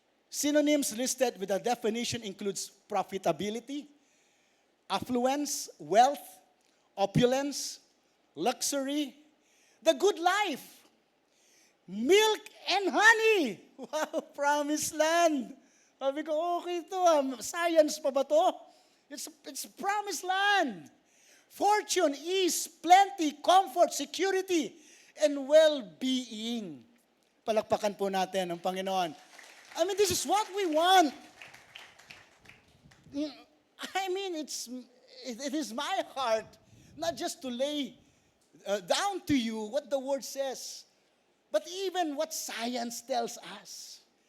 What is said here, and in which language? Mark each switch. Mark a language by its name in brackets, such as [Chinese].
[English] Synonyms listed with the definition includes profitability, affluence, wealth, opulence, luxury, the good life, milk and honey. Wow, promised land. [Filipino] Sabi ko, okay ito. Science pa ba to? [English] It's promised land. Fortune, ease, plenty, comfort, security, and well-being. [Filipino] Palakpakan po natin ang Panginoon. [English] I mean, this is what we want. I mean, it is my heart, not just to lay down to you what the Word says, but even what science tells us.